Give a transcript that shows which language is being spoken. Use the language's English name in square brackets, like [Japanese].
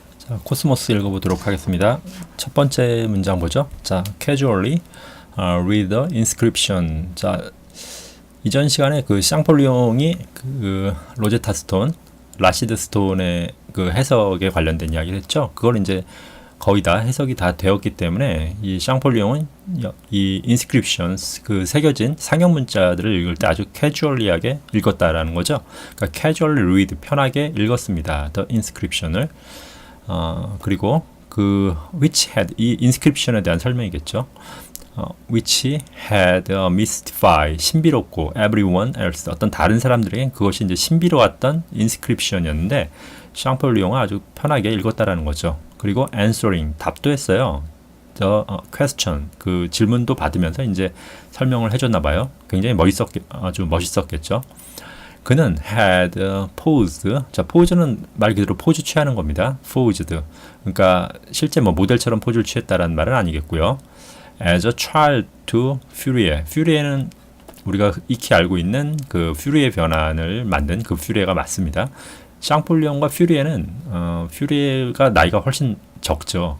[Korean] 자, 코스모스 읽어보도록 하겠습니다. 첫 번째 문장 보죠. [English] 자, casually read the inscription. [Korean] 자, 이전 시간에 그 샹폴리옹이 그 로제타 스톤, 라시드 스톤의 그 해석에 관련된 이야기를 했죠. 그걸 이제 거의 다 해석이 다 되었기 때문에 이 샹폴리옹은 이 inscriptions 그 새겨진 상형 문자들을 읽을 때 아주 캐주얼리하게 읽었다라는 거죠. 그러니까 [English] casually read [Korean] 편하게 읽었습니다. [English] the inscription [Korean] 을. 그리고 그 [English] which had [Korean] 이 inscription에 대한 설명이겠죠. [English] which had mystified [Korean] 신비롭고 [English] everyone else [Korean] 어떤 다른 사람들에겐 그것이 이제 신비로웠던 inscription이었는데 샹폴리옹은 아주 편하게 읽었다라는 거죠. 그리고 [English] answering [Korean] 답도 했어요. [English] the question [Korean] 그 질문도 받으면서 이제 설명을 해줬나 봐요. 굉장히 아주 멋있었겠죠. 그는 [English] had posed. [Korean] 자, pose는 말 그대로 포즈 취하는 겁니다. [English] posed. [Korean] 그러니까 실제 뭐 모델처럼 포즈를 취했다라는 말은 아니겠고요. [English] as a child to Furie. [Korean] Furie는 우리가 익히 알고 있는 그 퓨리의 변환을 만든 그 퓨리에가 맞습니다. 샹폴리옹과 퓨리에는 퓨리에가 나이가 훨씬 적죠.